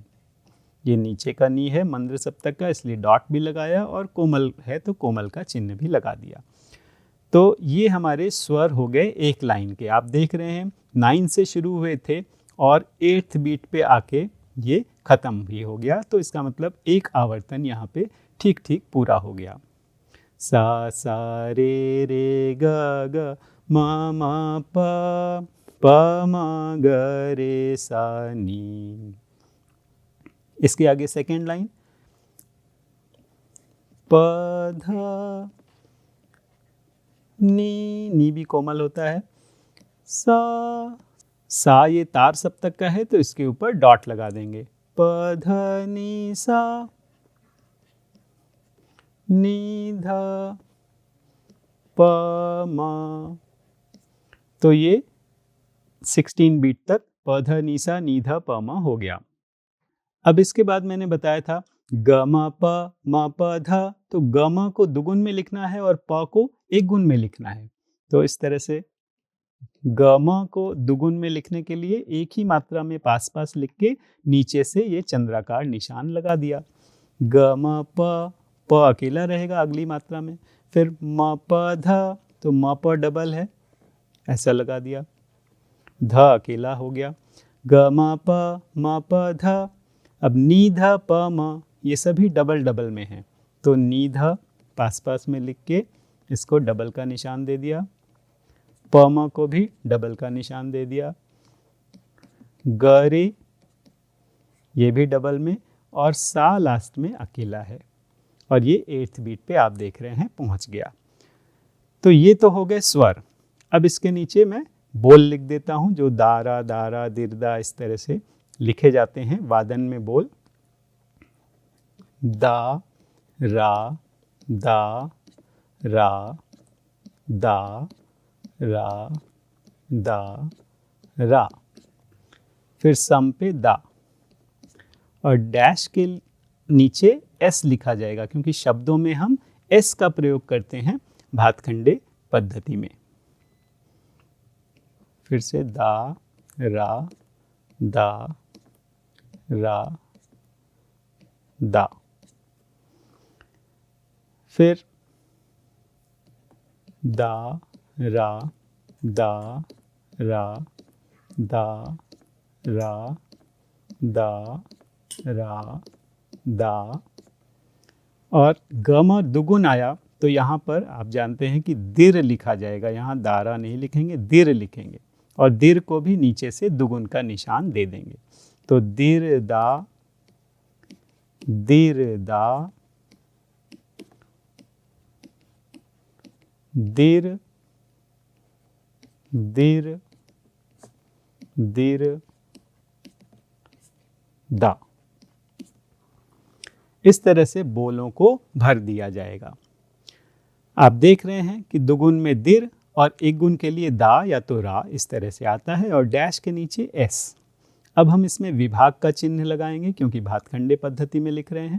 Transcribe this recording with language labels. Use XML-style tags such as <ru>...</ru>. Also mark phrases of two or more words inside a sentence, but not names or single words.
<hi>ये नीचे का नी है मंद्र सप्तक का, इसलिए डॉट भी लगाया, और कोमल है तो कोमल का चिन्ह भी लगा दिया। तो ये हमारे स्वर हो गए एक लाइन के। आप देख रहे हैं 9 से शुरू हुए थे और 8th बीट पे आके ये खत्म भी हो गया। तो इसका मतलब एक आवर्तन यहाँ पे ठीक ठीक पूरा हो गया। सा रे ग ग म म प म ग रे सा नी। इसके आगे</hi> <en>second line,</en> <hi>प ध नी भी कोमल होता है। सा ये तार सप्तक का है, तो इसके ऊपर डॉट लगा देंगे। प ध नी सा नी ध प म। तो ये 16 बीट तक प ध नि सा नि ध प म हो गया। अब इसके बाद मैंने बताया था ग म प ध, तो ग म को दुगुन में लिखना है और प को एक गुण में लिखना है। तो इस तरह से ग म को दुगुन में लिखने के लिए एक ही मात्रा में पास पास लिख के नीचे से ये चंद्राकार निशान लगा दिया। ग म प अकेला रहेगा अगली मात्रा में। फिर म प ध, तो म प डबल है, ऐसा लगा दिया। ध अकेला हो गया। ग म प ध। अब नी ध प म, ये सभी</hi> <en>double double</en> <hi>में हैं, तो नी ध पास पास में लिख के इसको डबल का निशान दे दिया। प म को भी डबल का निशान दे दिया। ग रे, ये भी डबल में, और सा लास्ट में अकेला है। और ये 8th बीट पे आप देख रहे हैं पहुंच गया। तो ये तो हो गए स्वर। अब इसके नीचे मैं बोल लिख देता हूं, जो दारा दारा दिरदा इस तरह से लिखे जाते हैं वादन में बोल। दा रा दा रा दा रा दा रा। फिर सम पे दा, और डैश के नीचे एस लिखा जाएगा, क्योंकि शब्दों में हम एस का प्रयोग करते हैं भातखंडे पद्धति में। फिर से दा रा दा रा दा। फिर दा रा दा रा दा रा दा रा दा। और गम दुगुन आया तो यहाँ पर आप जानते हैं कि दिर लिखा जाएगा, यहाँ दारा नहीं लिखेंगे, दिर लिखेंगे, और दिर को भी नीचे से दुगुन का निशान दे देंगे। तो दिर दा दिर दा दिर दिर दिर दा। इस तरह से बोलों को भर दिया जाएगा। आप देख रहे हैं कि दुगुन में दिर और एक गुण के लिए दा या तो रा इस तरह से आता है, और डैश के नीचे एस। अब हम इसमें विभाग का चिन्ह लगाएंगे, क्योंकि भातखंडे पद्धति में लिख रहे हैं।</hi>